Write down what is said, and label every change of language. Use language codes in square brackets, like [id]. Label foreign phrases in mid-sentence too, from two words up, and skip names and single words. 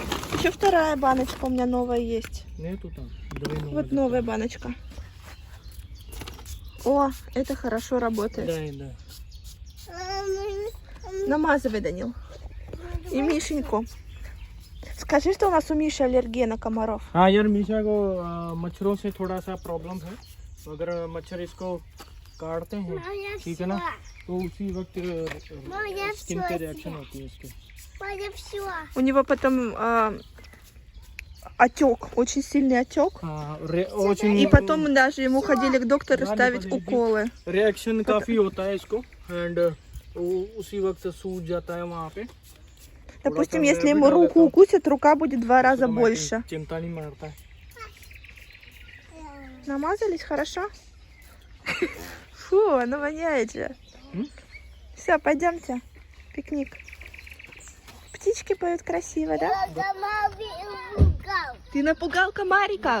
[ru] Еще вторая баночка у меня новая есть. Нету там. Давай новый Вот новая баночка. О, это хорошо работает. Да, да. Намазывай, Данил. И Мишеньку. Скажи, что у нас у Миши аллергия на комаров. [hi] हाँ यार मीशा को मच्छरों से थोड़ा सा प्रॉब्लम है। अगर मच्छर इसको काटते हैं, ठीक है ना, तो उसी वक्त स्किन पे रिएक्शन होती है इसके। [ru] У него потом отек, очень сильный отек. हाँ, очень И потом даже ему ходили к доктору ставить уколы. [hi] रिएक्शन काफी होता है इसको एंड उसी वक्त सूज जाता है वहाँ पे। [ru] Допустим, если ему руку укусит, рука будет в 2 раза больше. [hi] चिंता नहीं मारता है। [ru] Намазались хорошо? Фу, оно воняет же. Все, пойдемте. Пикник. Птички поют красиво, да? Ты напугал комариков?